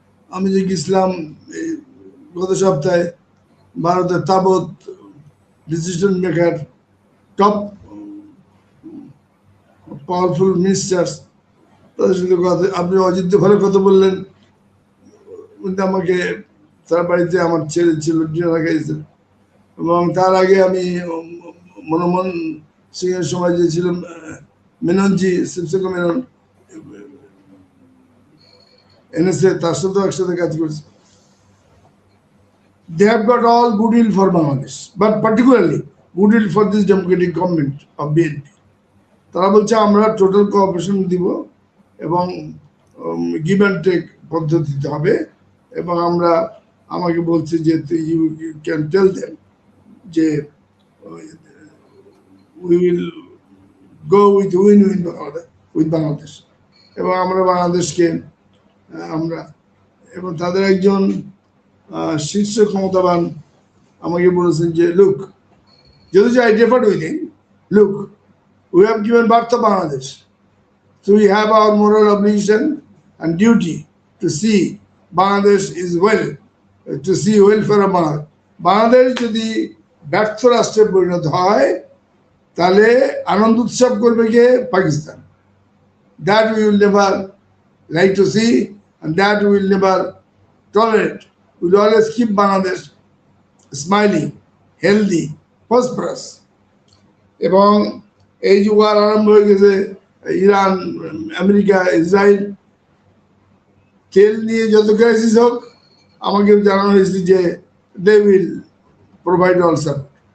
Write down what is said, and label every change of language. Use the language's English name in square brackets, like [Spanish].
[Bangla] আমি যে গেছিলাম গত সপ্তাহে, ভারতের তাবৎ decision maker, top powerful ministers, তাদের সাথে কথা, আপনি অজিত ভালো কথা বললেন, আমাকে তার বাড়িতে আমার ছেলে ছিল, ডিনার খাইয়েছেন। এবং তার আগে আমি মনমোহন সিং এর সময় যে ছিল মেননজি, শিবশঙ্কর মেনন, এনএসএ, তার সাথেও একসাথে কাজ করছে। [English] They have got all goodwill for Bangladesh, but particularly goodwill for this democratic government of BNP. [Bangla] তারা বলছে আমরা টোটাল কোঅপারেশন দিব এবং গিভ অ্যান্ড টেক পদ্ধতিতে হবে, এবং আমরা আমাকে বলছে যে [English] you can tell them [Bangla] যে [English] we will go with win win with Bangladesh, [Bangla] এবং আমরা বাংলাদেশকে আমরা এবং তাদের একজন শীর্ষ ক্ষমতাবান আমাকে বলেছেন যে [English] Look, যদি I differed with him, look we have given birth to Bangladesh, so we have our moral obligation and duty to see Bangladesh is well, to see welfare of Bangladesh. [Bangla] Bangladesh যদি ব্যর্থ রাষ্ট্রে পরিণত হয় তাহলে আনন্দ উৎসব করবে কে? Pakistan. [English] That we will never like to see, and that we will never tolerate. We will always keep Bangladesh smiling, healthy, prosperous. [Bangla] এবং এই যুগ আর আরম্ভ হয়ে গেছে ইরান, আমেরিকা, ইসরায়েল। তেল নিয়ে যত ক্রাইসিস হোক আমাকে জানানো হয়েছে যে [English] They will provide all support.